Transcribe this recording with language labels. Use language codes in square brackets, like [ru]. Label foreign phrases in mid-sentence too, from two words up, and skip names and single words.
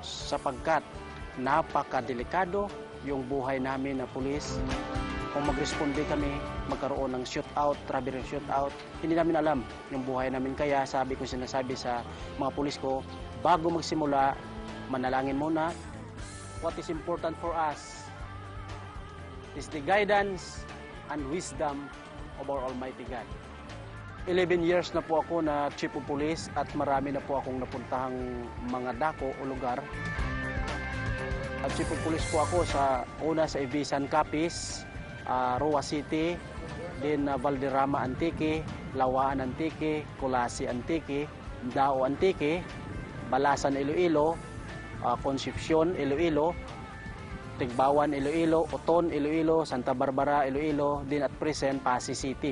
[tl] Sapagkat napakadelikado yung buhay namin na pulis. Kung magresponde kami, magkaroon ng shootout, [en] robbery shootout, [tl] hindi namin alam yung buhay namin. Kaya sinasabi sa mga pulis ko, bago magsimula, manalangin muna. [en] What is important for us is the guidance and wisdom of our Almighty God. [tl] 11 years na po ako na [en] chief of police [tl] at marami na po akong napuntahang mga dako o lugar. At [en] chief of police [tl] po ako una sa Ibisan Capiz, Roa City, din Valderrama Antique, Lawaan Antique, Colasi Antique, Dao Antique, Balasan Iloilo, Concepcion Iloilo, Tigbawan Iloilo, Oton Iloilo, Santa Barbara Iloilo, din [en] at present [tl] Pasig City.